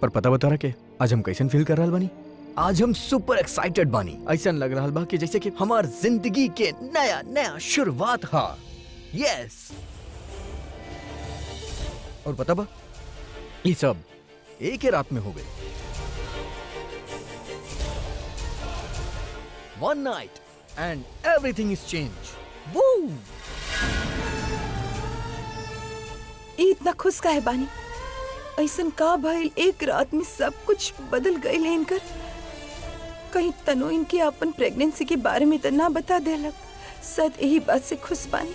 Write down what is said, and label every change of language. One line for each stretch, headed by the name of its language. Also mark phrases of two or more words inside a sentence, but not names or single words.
Bhojpuri: पर पता बता रहा के आज हम कैसन फील कर रहा बानी? आज हम
English: super excited
Bhojpuri: बानी। ऐसा लग रहा बा कि जैसे कि हमार जिंदगी के नया नया शुरुआत हा। यस। और पता बा, ये सब एक ही रात में हो गए।
English: One night and everything is changed. Woo!
Bhojpuri: इतना खुश काहे बानी? ऐसन का भइल एक रात में सब कुछ बदल गइल है इनकर? कहीं तनु इनके अपन प्रेगनेंसी के बारे में तो ना बता देलक। शायद यही बात से खुश बानी।